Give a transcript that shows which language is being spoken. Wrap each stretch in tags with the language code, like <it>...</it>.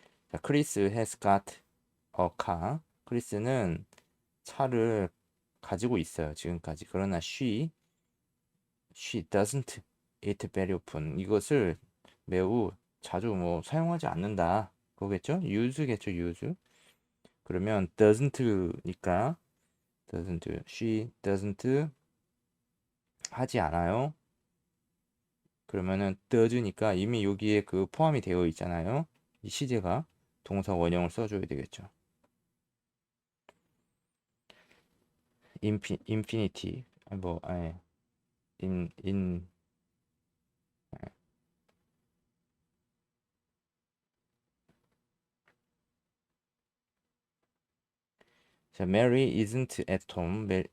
<en>자, 크리스 has got a car.</en> <ko>크리스는 차를 가지고 있어요. 지금까지.</ko> <en>그러나 she doesn't eat very often.</en> <ko>이것을 매우 자주 사용하지 않는다. 그거겠죠? use겠죠, use. 그러면 doesn't니까 she doesn't 하지 않아요. 그러면은 does니까 이미 여기에 그 포함이 되어 있잖아요. 이 시제가 동사 원형을 써줘야 되겠죠.</ko> <en>infinity in 자, Mary isn't at home.</en>